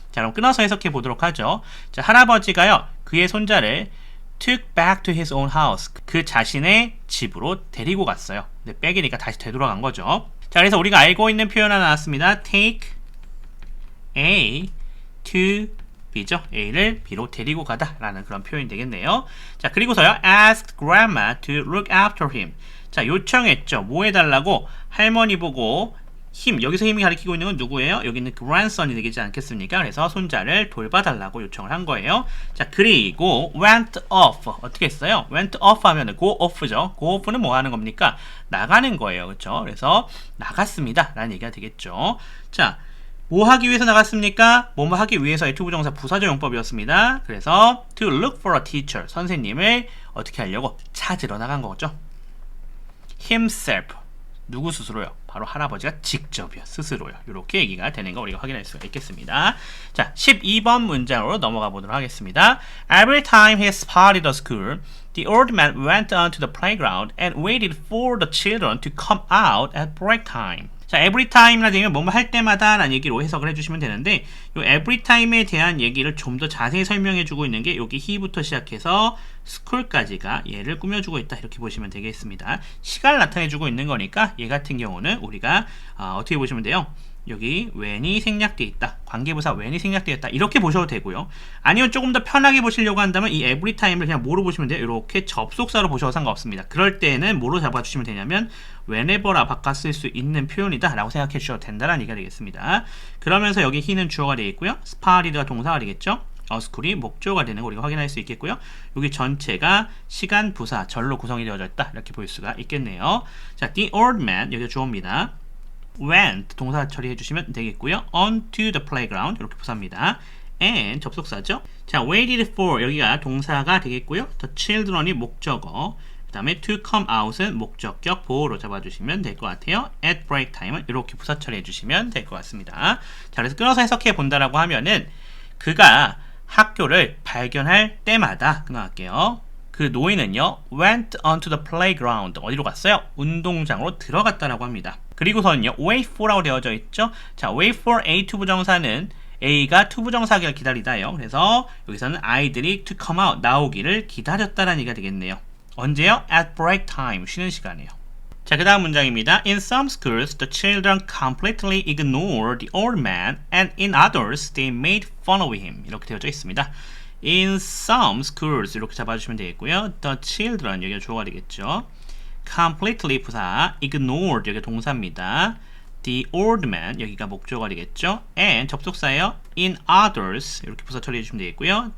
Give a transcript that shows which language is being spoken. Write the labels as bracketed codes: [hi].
[ko] 자, 그럼 끊어서 해석해 보도록 하죠. 자, 할아버지가요, 그의 손자를 [en] took back to his own house, [ko] 그 자신의 집으로 데리고 갔어요. 근데 백이니까 다시 되돌아간 거죠. 자, 그래서 우리가 알고 있는 표현 하나 나왔습니다. take A to B죠. A를 B로 데리고 가다 라는 그런 표현이 되겠네요. 자, 그리고서요, [en] asked grandma to look after him. [ko] 자, 요청했죠. 뭐 해달라고? 할머니 보고 힘, 여기서 힘이 가리키고 있는 건 누구예요? 여기는 grandson이 되겠지 않겠습니까? 그래서 손자를 돌봐달라고 요청을 한 거예요. 자, 그리고 went off, 어떻게 했어요? went off 하면 go off죠. go off는 뭐 하는 겁니까? 나가는 거예요. 그렇죠? 그래서 나갔습니다 라는 얘기가 되겠죠. 자, 뭐 하기 위해서 나갔습니까? 뭐뭐 하기 위해서의 투부정사 부사적 용법이었습니다. 그래서 [en] to look for a teacher, [ko] 선생님을 어떻게 하려고? 찾으러 나간 거죠. himself, 누구 스스로요? 바로 할아버지가 직접이요, 스스로요. 이렇게 얘기가 되는 거 우리가 확인할 수가 있겠습니다. 자, 12번 문장으로 넘어가 보도록 하겠습니다. [en] Every time he spotted a school, the old man went on to the playground and waited for the children to come out at break time. [ko] 자, every time이라 되면 뭐뭐 할 때마다 라는 얘기로 해석을 해주시면 되는데, 이 every time에 대한 얘기를 좀 더 자세히 설명해주고 있는 게 여기 he부터 시작해서 school까지가 얘를 꾸며주고 있다 이렇게 보시면 되겠습니다. 시간을 나타내주고 있는 거니까 얘 같은 경우는 우리가 어떻게 보시면 돼요? 여기 when이 생략되어 있다, 관계부사 when이 생략되어 있다 이렇게 보셔도 되고요. 아니면 조금 더 편하게 보시려고 한다면 이 every time을 그냥 뭐로 보시면 돼요? 이렇게 접속사로 보셔도 상관없습니다. 그럴 때는 뭐로 잡아주시면 되냐면 whenever라 바꿔 쓸 수 있는 표현이다 라고 생각해 주셔도 된다는 얘기가 되겠습니다. 그러면서 여기 he는 주어가 되어 있고요, spotted 동사가 되겠죠. school이 목적어가 되는 거 우리가 확인할 수 있겠고요. 여기 전체가 시간 부사 절로 구성이 되어져 있다 이렇게 볼 수가 있겠네요. 자, the old man, 여기가 주어입니다. went 동사 처리해 주시면 되겠고요. on to the playground 이렇게 부사입니다. and 접속사죠. 자, waited for 여기가 동사가 되겠고요. the children이 목적어, 그 다음에 to come out은 목적격 보호로 잡아주시면 될 것 같아요. at break time은 이렇게 부사 처리해 주시면 될 것 같습니다. 자, 그래서 끊어서 해석해 본다라고 하면은 그가 학교를 발견할 때마다 끊어갈게요. 그 노인은요, [en] went onto the playground, [ko] 어디로 갔어요? 운동장으로 들어갔다라고 합니다. 그리고서는요, wait for라고 되어져 있죠. 자, wait for A 투부정사는 A가 투부정사기를 기다리다요. 그래서 여기서는 아이들이 to come out, 나오기를 기다렸다라는 얘기가 되겠네요. 언제요? [en] At break time. [ko] 쉬는 시간이에요. 자, 그 다음 문장입니다. [en] In some schools, the children completely ignore the old man, and in others, they made fun of him. [ko] 이렇게 되어져 있습니다. In some schools 이렇게 잡아주시면 되겠고요. The children 여기가 주어가 되겠죠. completely 부사, ignored 여기가 동사입니다. The old man 여기가 목적어가 되겠죠. and 접속사예요. in others 이렇게 부사 처리해 주시면 되겠고요.